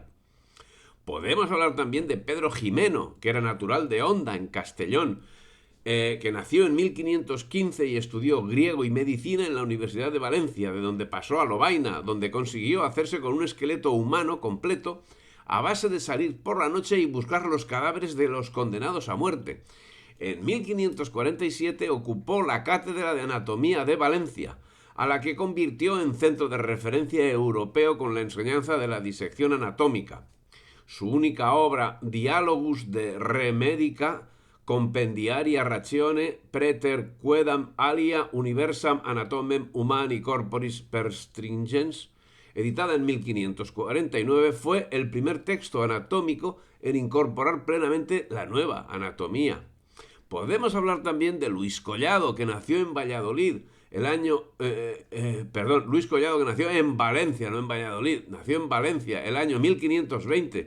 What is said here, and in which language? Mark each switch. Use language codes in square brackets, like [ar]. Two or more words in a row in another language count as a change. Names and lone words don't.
[es] Podemos hablar también de Pedro Jimeno, que era natural de Honda, en Castellón, que nació en 1515 y estudió griego y medicina en la Universidad de Valencia, de donde pasó a Lovaina, donde consiguió hacerse con un esqueleto humano completo a base de salir por la noche y buscar los cadáveres de los condenados a muerte. En 1547 ocupó la cátedra de anatomía de Valencia, a la que convirtió en centro de referencia europeo con la enseñanza de la disección anatómica. Su única obra, Dialogus de Re Medica, Compendiaria Ratione Preter Quedam Alia Universam Anatomem Humani Corporis Perstringens, editada en 1549, fue el primer texto anatómico en incorporar plenamente la nueva anatomía. Podemos hablar también de Luis Collado, que nació en Valladolid Luis Collado, que nació en Valencia, no en Valladolid, nació en Valencia el año 1520.